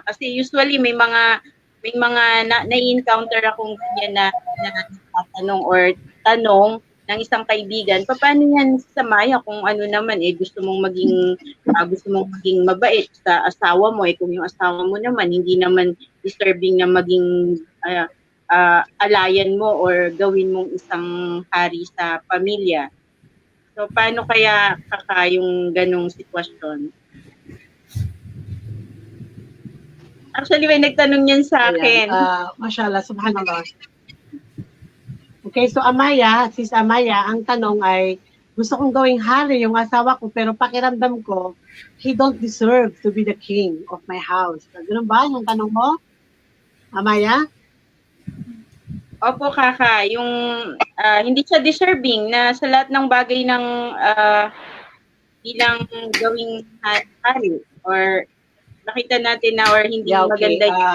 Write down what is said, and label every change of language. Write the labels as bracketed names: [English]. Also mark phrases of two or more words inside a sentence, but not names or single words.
[Filipino] Kasi usually may mga na-encounter akong ganyan na tatanong or tanong ng isang kaibigan, paano yan sa Maya kung ano naman gusto mong maging mabait sa asawa mo kung yung asawa mo naman hindi naman deserving na maging alayan mo or gawin mong isang hari sa pamilya. So paano kaya Kaka yung ganong sitwasyon? Actually, may nagtanong yan sa akin. [Arabic] ما شاء الله، سبحان الله. [Filipino] Okay, so Sis Amaya, ang tanong ay, gusto kong gawing hari yung asawa ko, pero pakiramdam ko, [English] he don't deserve to be the king of my house. [Filipino] Ganun ba yung tanong mo, Amaya? Opo, Kaka. Yung hindi siya deserving na sa lahat ng bagay ng bilang gawing hari or nakita natin na or hindi maganda.